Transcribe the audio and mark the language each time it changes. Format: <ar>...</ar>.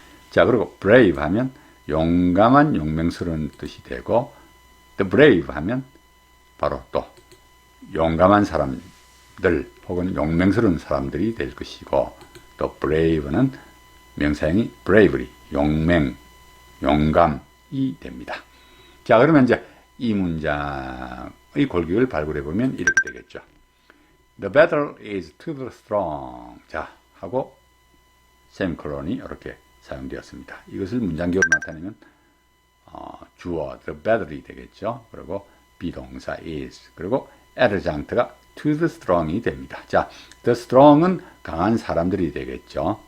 <ko>자, 그리고 brave 하면 용감한, 용맹스러운 뜻이 되고 the brave 하면 바로 또 용감한 사람들 혹은 용맹스러운 사람들이 될 것이고 또 brave는 명사형이 bravery, 용맹, 용감이 됩니다. 자, 그러면 이제 이 문장의 골격을 발굴해 보면 이렇게 되겠죠.</ko> <en>The battle is to the strong.</en> <ko>자, 하고 세미콜론이 이렇게 사용되었습니다. 이것을 문장격으로 나타내면 주어 the battle이 되겠죠. 그리고 비동사 is 그리고 adjunct가</ko> <en>to the strong</en> <ko>이 됩니다. 자, the strong은 강한 사람들이 되겠죠.</ko>